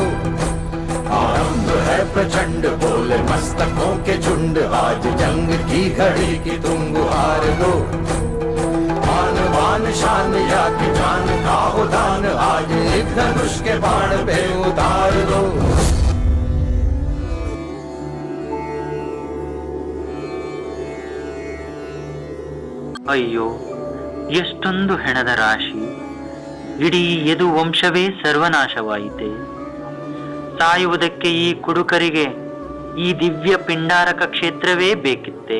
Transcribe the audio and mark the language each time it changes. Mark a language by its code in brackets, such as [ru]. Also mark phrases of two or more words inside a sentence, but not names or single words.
[hi] आरंभ है प्रचंड, बोल मस्तकों के झुंड, आज जंग की घड़ी की तुम गुहार दो। आन मान शान या की जान का हो दान, आज एक धनुष के बाण पे उतार दो। [kn] ಅಯ್ಯೋ, ಎಷ್ಟೊಂದು ಹೆಣದ ರಾಶಿ! ಇಡೀ ಯದು ವಂಶವೇ ಸರ್ವನಾಶವಾಯಿತೆ. ಸಾಯುವುದಕ್ಕೆ ಈ ಕುಡುಕರಿಗೆ ಈ ದಿವ್ಯ ಪಿಂಡಾರಕ ಕ್ಷೇತ್ರವೇ ಬೇಕಿತ್ತೆ.